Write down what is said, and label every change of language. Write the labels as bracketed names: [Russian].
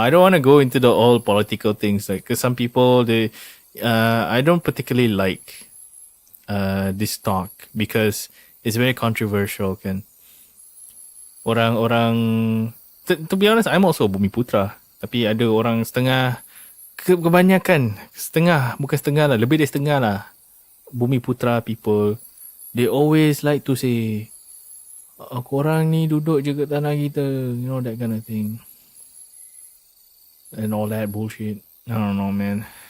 [English] I don't want to go into the all political things. Like, cause some people, I don't particularly like this talk because it's very controversial kan. [Malay] Orang-orang, [English] to be honest, I'm also Bumi Putra. [Malay] Tapi ada orang setengah, kebanyakan, bukan setengah lah, lebih dari setengah lah. [English] Bumi Putra people, they always like to say, [Malay] korang ni duduk je kat tanah kita, [English] you know, that kind of thing. And all that bullshit. I don't know, man.